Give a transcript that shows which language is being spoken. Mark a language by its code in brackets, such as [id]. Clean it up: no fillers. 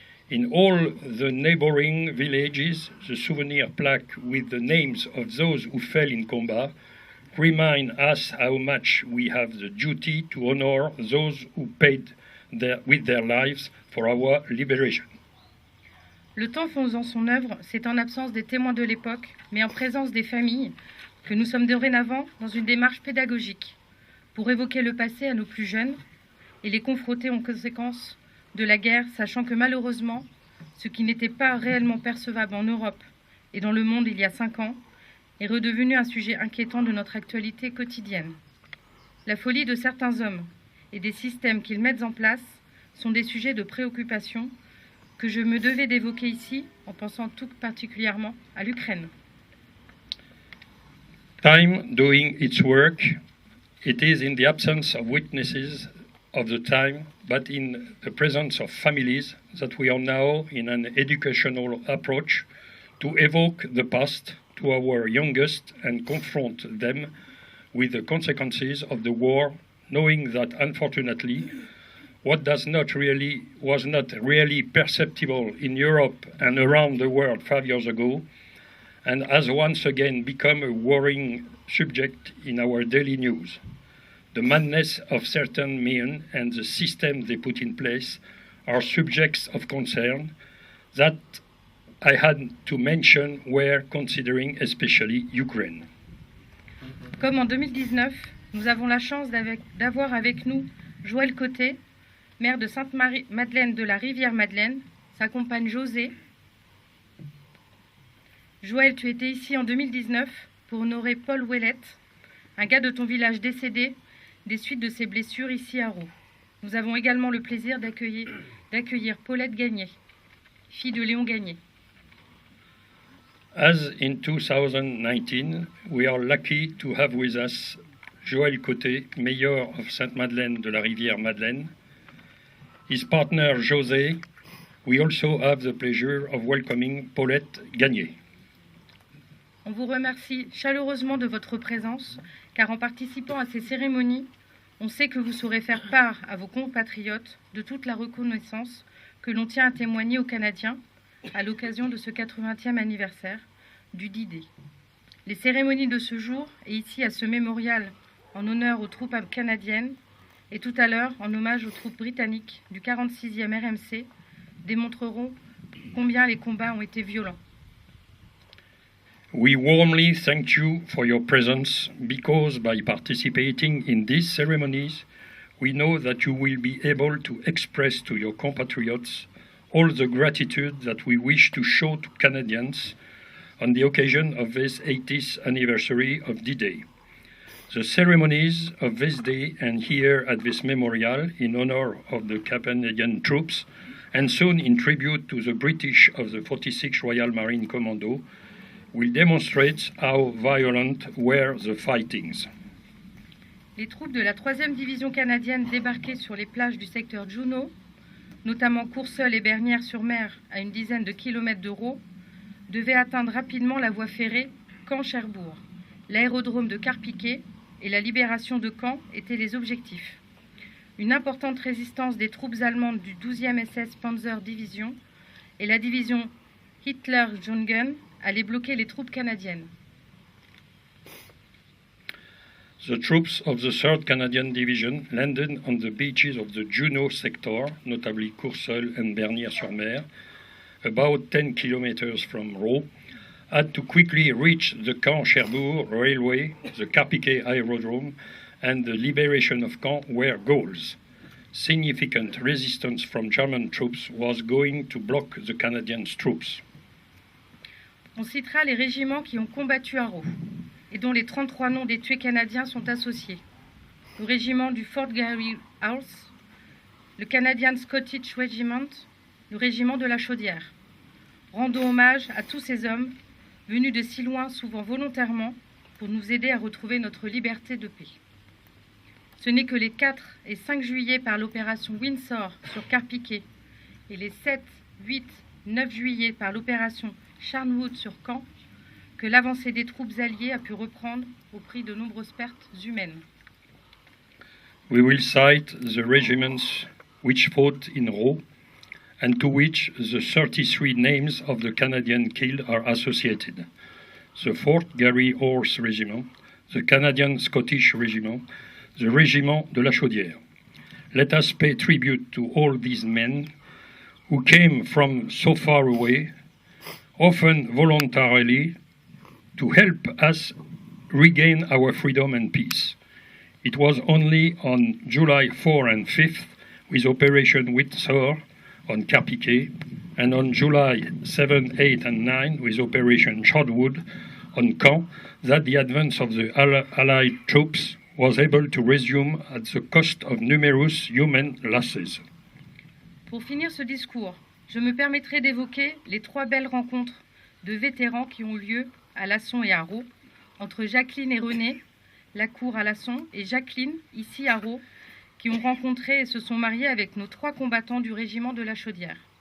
[en] In all the neighboring villages, the souvenir plaque with the names of those who fell in combat remind us how much we have the duty to honor those who paid with their lives for our liberation. [fr] Le temps faisant son œuvre, c'est en absence des témoins de l'époque, mais en présence des familles, que nous sommes dorénavant dans une démarche pédagogique pour évoquer le passé à nos plus jeunes et les confronter aux conséquences de la guerre, sachant que malheureusement, ce qui n'était pas réellement percevable en Europe et dans le monde il y a 5 ans est redevenu un sujet inquiétant de notre actualité quotidienne. La folie de certains hommes et des systèmes qu'ils mettent en place sont des sujets de préoccupation que je me devais d'évoquer ici en pensant tout particulièrement à l'Ukraine. [en] Time doing its work, it is in the absence of witnesses of the time, but in the presence of families that we are now in an educational approach to evoke the past to our youngest and confront them with the consequences of the war, knowing that unfortunately what was not really perceptible in Europe and around the world 5 years ago, and has once again become a worrying subject in our daily news. The madness of certain men and the system they put in place are subjects of concern that I had to mention where considering especially Ukraine. [fr] Comme en 2019, nous avons la chance d'avoir avec nous Joël Côté, maire de Sainte-Madeleine de la Rivière-Madeleine, sa compagne José. Joël, tu étais ici en 2019 pour honorer Paul Ouellette, un gars de ton village décédé des suites de ses blessures ici à Roux. Nous avons également le plaisir d'accueillir Paulette Gagné, fille de Léon Gagné. [en] As in 2019, we are lucky to have with us Joël Côté, mayor of Sainte-Madeleine de la Rivière-Madeleine. His partner José. We also have the pleasure of welcoming Paulette Gagné. [fr] On vous remercie chaleureusement de votre présence, car en participant à ces cérémonies, on sait que vous saurez faire part à vos compatriotes de toute la reconnaissance que l'on tient à témoigner aux Canadiens à l'occasion de ce 80e anniversaire du D-Day. Les cérémonies de ce jour, et ici à ce mémorial en honneur aux troupes canadiennes, et tout à l'heure en hommage aux troupes britanniques du 46e RMC, démontreront combien les combats ont été violents. [en] We warmly thank you for your presence because by participating in these ceremonies, we know that you will be able to express to your compatriots all the gratitude that we wish to show to Canadians on the occasion of this 80th anniversary of D-Day. The ceremonies of this day and here at this memorial in honor of the Canadian troops and soon in tribute to the British of the 46th Royal Marine Commando will demonstrate how violent were the fightings. [fr] Les troupes de la 3e division canadienne débarquées sur les plages du secteur Juno, notamment Courseulles et Bernières-sur-Mer à une dizaine de kilomètres de Roux, devaient atteindre rapidement la voie ferrée Caen-Cherbourg. L'aérodrome de Carpiquet et la libération de Caen étaient les objectifs. Une importante résistance des troupes allemandes du 12e SS Panzer Division et la division Hitler-Jungen allaient bloquer les troupes canadiennes. [en] The troops of the 3rd Canadian Division landed on the beaches of the Juno sector, notably Courseulles and Bernières-sur-Mer, about 10 kilometers from Roux, had to quickly reach the Caen-Cherbourg railway, the Carpiquet aerodrome, and the liberation of Caen were goals. Significant resistance from German troops was going to block the Canadian troops. [fr] On citera les régiments qui ont combattu à Roux et dont les 33 noms des tués canadiens sont associés. Le régiment du Fort Garry House, le Canadian Scottish Regiment, le régiment de la Chaudière. Rendons hommage à tous ces hommes venus de si loin, souvent volontairement, pour nous aider à retrouver notre liberté de paix. Ce n'est que les 4 et 5 juillet par l'opération Windsor sur Carpiquet et les 7, 8, 9 juillet par l'opération Charnwood sur Caen que l'avancée des troupes alliées a pu reprendre au prix de nombreuses pertes humaines. [en] We will cite the regiments which fought in Roux and to which the 33 names of the Canadians killed are associated. The 4th Garry Horse Regiment, the Canadian Scottish Regiment, the Régiment de la Chaudière. Let us pay tribute to all these men who came from so far away, often voluntarily, to help us regain our freedom and peace. It was only on July 4 and 5th, with Operation Windsor on Carpiquet, and on July 7, 8, and 9, with Operation Charnwood on Caen, that the advance of the Allied troops was able to resume at the cost of numerous human losses. [fr] Pour finir ce discours, je me permettrai d'évoquer les 3 belles rencontres de vétérans qui ont lieu à Lasson et à Rault, entre Jacqueline et René, Lacour à Lasson, et Jacqueline, ici à Rault, qui ont rencontré et se sont mariés avec nos 3 combattants du régiment de la Chaudière.